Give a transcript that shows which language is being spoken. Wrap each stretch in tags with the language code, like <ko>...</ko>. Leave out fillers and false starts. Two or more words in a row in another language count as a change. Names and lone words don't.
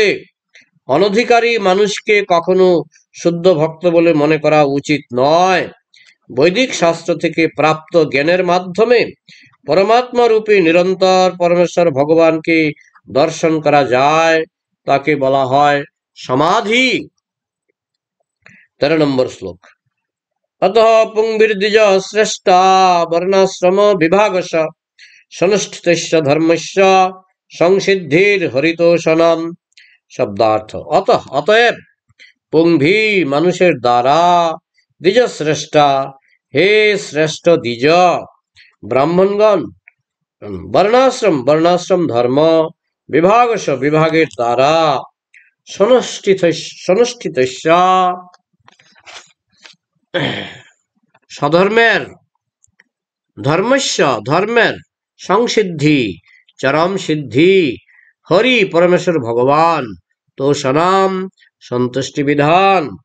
<bn>অনধিকারী মানুষকে কখনো শুদ্ধ ভক্ত বলে মনে করা উচিত নয়। বৈদিক শাস্ত্র থেকে প্রাপ্ত জ্ঞানের মাধ্যমে পরমাত্মা রূপে নিরন্তর পরমেশ্বর ভগবানকে দর্শন করা যায়, তাকে বলা হয় সমাধি। 13 নম্বর শ্লোক।</bn> <sa>अतः पुंभिर्द्विज श्रेष्ठा वर्णाश्रम विभागश सनुष्ठितस्य धर्मस्य संसिद्धिर्हरितोषणम्।</sa> <bn>शब्दार्थ অতএব পুংভি মানুষের দ্বারা,</bn> <sa>দ্বিজ শ্রেষ্ঠা</sa> <bn>হে শ্রেষ্ঠ দ্বিজ ব্রাহ্মণগণ, বর্ণাশ্রম ধর্ম, বিভাগশ বিভাগের দ্বারা, সনুষ্ঠিতস্য সধর্মের, ধর্মের সংসিদ্ধি চরম সিদ্ধি, হরি পরমেশ্বর ভগবান তোষণাম সন্তুষ্টি বিধান।</bn>